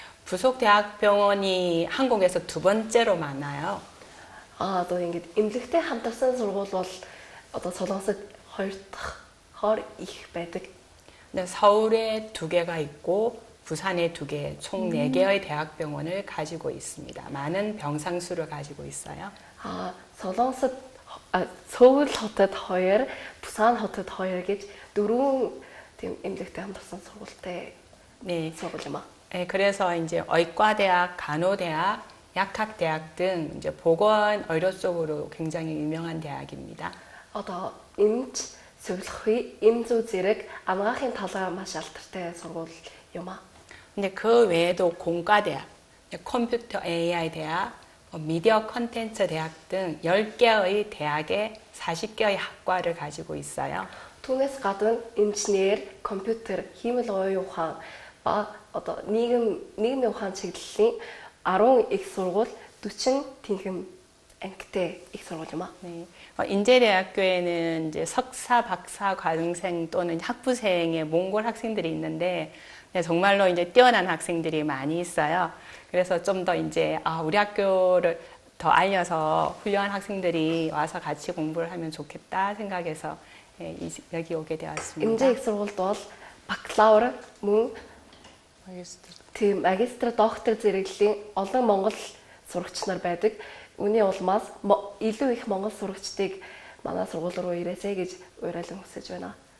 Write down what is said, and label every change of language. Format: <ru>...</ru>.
<ko>부속 대학병원이 한국에서 두 번째로 많아요.</ko> <mn>Одоо ингэж эмнэлэгтэй хамтарсан сургууль бол одоо Солонгосод хоёр дахь хор их байдаг.</mn> <ko>네, 서울에 2개가 있고 부산에 2개, 총 4개의 대학병원을 가지고 있습니다. 많은 병상수를 가지고 있어요.</ko> <mn>Солонгосод Сөүл хотод 2, Бусан хотод 2 гэж 4 тийм эмнэлэгтэй хамтарсан сургуультай сургууль юм аа.</mn> <ko>네, 그래서 이제 의과대학, 간호대학, 약학대학 등 이제 보건 의료 쪽으로 굉장히 유명한 대학입니다.</ko> <mn>Одоо эмч, зөвлөх, эм зүй зэрэг анагаахын талаар маш алдартай сургууль юм аа.</mn> <ko>근데 그 외에도 공과대학, 컴퓨터 AI 대학, 미디어 컨텐츠 대학 등 10개의 대학에 40개의 학과를 가지고 있어요.</ko> <mn>Түүнээс гадна инженер, компьютер, хиймэл оюун ухаан ба одоо нийгмийн ухаан чиглэлийн 10 их сургууль 40 тэнхим ангитай их сургууль юм аа.</mn> <ko>네. 인제대학교에는 이제 석사, 박사 과정생 또는 학부생의 몽골 학생들이 있는데 정말로 이제 뛰어난 학생들이 많이 있어요. 그래서 좀 더 이제 우리 학교를 더 알려서 훌륭한 학생들이 와서 같이 공부를 하면 좋겠다 생각해서 여기 오게 되었습니다.</ko> <mn>Эмзэг их сургуульд бол бакалавр мөн тийм магистр, доктор зэрэглэлийн олон монгол сурагч нар байдаг. Үүний улмаас илүү их монгол сурагчдыг манай сургууль руу ирээсэй гэж уриалан хүсэж байна.</mn>